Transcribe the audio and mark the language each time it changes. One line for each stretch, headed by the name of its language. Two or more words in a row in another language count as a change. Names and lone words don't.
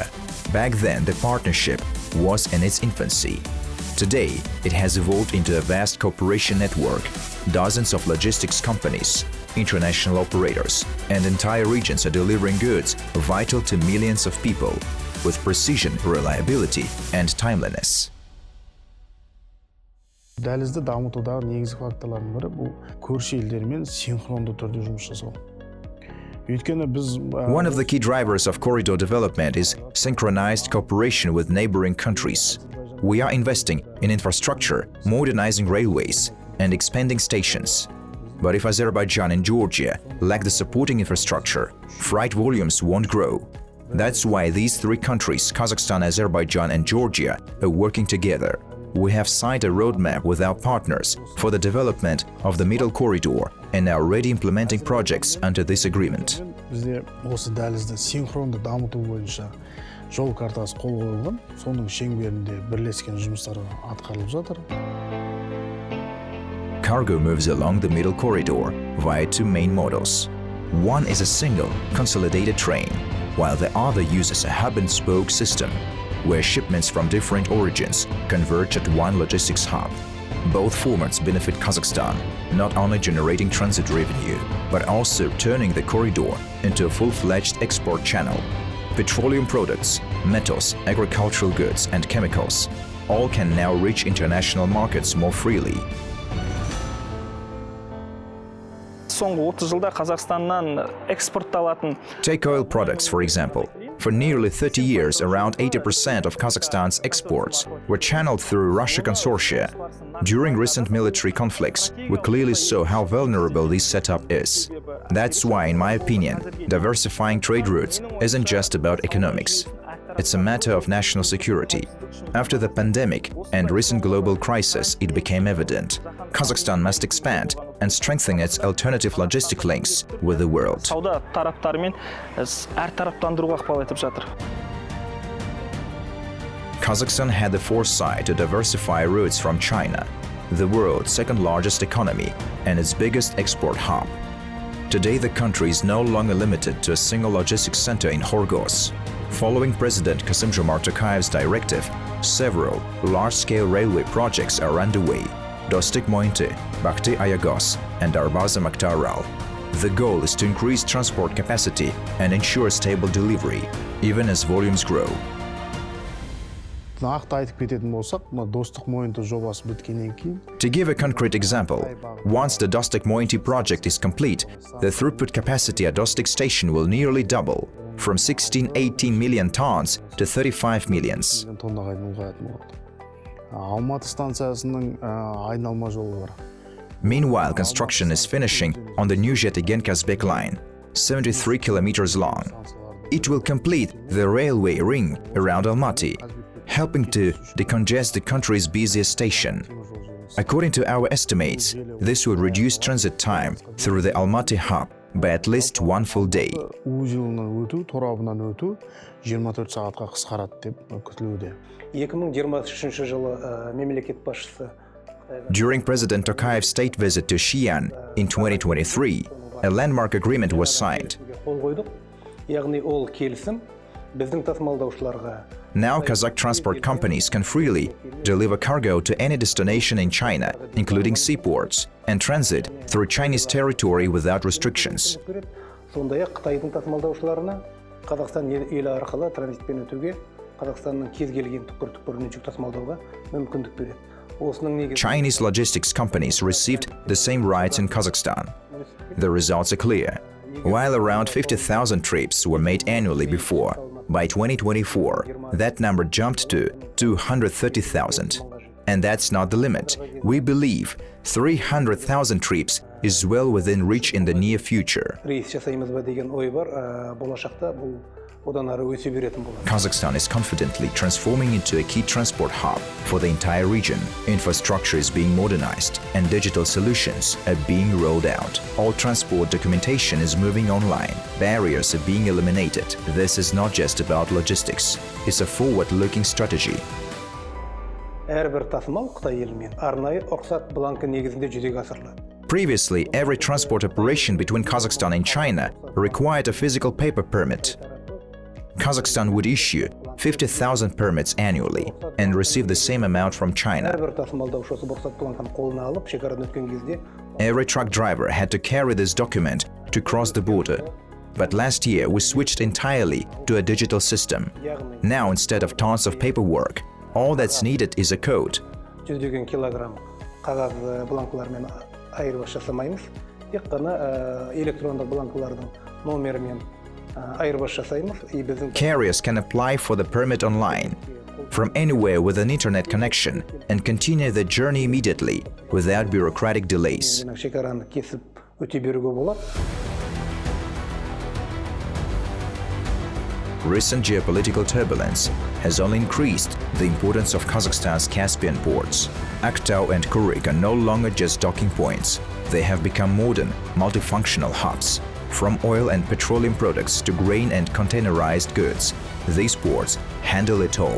English: Back then, the partnership was in its infancy. Today, it has evolved into a vast cooperation network. Dozens of logistics companies, international operators, and entire regions are delivering goods vital to millions of people with precision, reliability, and timeliness.
Kazakh: Дәлізді дамытудағы негізгі факторлардың бірі бұл көрші елдермен синхронды түрде жұмыс жасау.
English: One of the key drivers of corridor development is synchronized cooperation with neighboring countries. We are investing in infrastructure, modernizing railways, and expanding stations. But if Azerbaijan and Georgia lack the supporting infrastructure, freight volumes won't grow. That's why these 3 countries, Kazakhstan, Azerbaijan and Georgia, are working together. We have signed a roadmap with our partners for the development of the Middle Corridor and are already implementing projects under this agreement.
Kazakh: Бізде осы дәлізді синхронды дамыту бойынша жол картасы қол қойылған. Соның шеңберінде бірлескен жұмыстар атқарылып жатыр.
English: Cargo moves along the Middle Corridor via two main models. One is a single, consolidated train, while the other uses a hub-and-spoke system, where shipments from different origins converge at one logistics hub. Both formats benefit Kazakhstan, not only generating transit revenue, but also turning the corridor into a full-fledged export channel. Petroleum products, metals, agricultural goods and chemicals all can now reach international markets more freely.
Kazakh: Соңғы 30 жылда Қазақстаннан экспортталатын
English: Take oil products, for example. For nearly 30 years, around 80% of Kazakhstan's exports were channeled through Russia consortia. During recent military conflicts, we clearly saw how vulnerable this setup is. That's why, in my opinion, diversifying trade routes isn't just about economics. It's a matter of national security. After the pandemic and recent global crisis, it became evident. Kazakhstan must expand and strengthen its alternative logistic links with the world.
Kazakh: Сауда тараптарымен әртараптандыруға ықпал етіп жатыр.
English: Kazakhstan had the foresight to diversify routes from China, the world's second largest economy and its biggest export hub. Today, the country is no longer limited to a single logistics center in Horgoz. Following President Kassym-Jomart Tokayev's directive, several large-scale railway projects are underway: Dostik-Moynty, Bakhty-Ayagos, and Arbaza-Maktaral. The goal is to increase transport capacity and ensure stable delivery, even as volumes grow.
Kazakh: Нақты айтып кететін болсақ, достық Moynty жобасы біткеннен кейін
English: To give a concrete example, once the Dostik-Moynty project is complete, the throughput capacity at Dostik station will nearly double, from 16-18 million tons to 35 millions.
Kazakh: тоннаға дейін ұлғаятын болады. Алматы станциясының айналма жолы бар.
English: Meanwhile, construction is finishing on the new Zhetigen-Kazbek line, 73 kilometers long. It will complete the railway ring around Almaty, helping to decongest the country's busiest station. According to our estimates, this will reduce transit time through the Almaty hub by at least one full day.
Kazakh: Узелынан өту, торабынан өту 24 сағатқа қысқарады деп күтілуде. 2023 жылы мемлекет басшысы
English: During President Tokayev's state visit to Xi'an in 2023, a landmark agreement was signed.
Kazakh: қол қойдық. Яғни ол келісім біздің тасымалдаушыларға
English: Now Kazakh transport companies can freely deliver cargo to any destination in China, including seaports, and transit through Chinese territory without restrictions.
Kazakh: сондай-ақ Қытайдың тасымалдаушыларына Қазақстан елі арқылы транзитпен өтуге, Қазақстанның кез келген түкпір-түкпірінен жүк тасымалдауға мүмкіндік береді. Осының негізінде
English: Chinese logistics companies received the same rights in Kazakhstan. The results are clear. While around 50,000 trips were made annually before, by 2024, that number jumped to 230,000. And that's not the limit. We believe 300,000 trips is well within reach in the near future.
Kazakh: рейс жасаймыз ба деген ой бар. Болашақта бұл одан ары өсе беретін болады.
English: Kazakhstan is confidently transforming into a key transport hub for the entire region. Infrastructure is being modernized and digital solutions are being rolled out. All transport documentation is moving online. Barriers are being eliminated. This is not just about logistics. It's a forward-looking strategy.
Kazakh: Әрбір тасымал Қытай елімен арнайы рұқсат бланкі негізінде жүзеге асырылады.
English: Previously, every transport operation between Kazakhstan and China required a physical paper permit. Kazakhstan would issue 50,000 permits annually and receive the same amount from China.
Kazakh: Әрбір тасымалдаушы осы рұқсат бланкын қолына алып, шекарадан өткен кезде
English: Every truck driver had to carry this document to cross the border. But last year, we switched entirely to a digital system. Now, instead of tons of paperwork, all that's needed is a code.
Kazakh: жүздеген килограмм қағаз бланкылармен айырбас жасамаймыз. Тек қана электрондық бланкылардың номерімен айырбас жасаймыз.
English: Carriers can apply for the permit online from anywhere with an internet connection and continue the journey immediately without bureaucratic delays.
Kazakh: шекараны кесіп өте беруге болады.
English: Recent geopolitical turbulence has only increased the importance of Kazakhstan's Caspian ports. Aktau and Kuryk are no longer just docking points. They have become modern, multifunctional hubs. From oil and petroleum products to grain and containerized goods, these ports handle it all.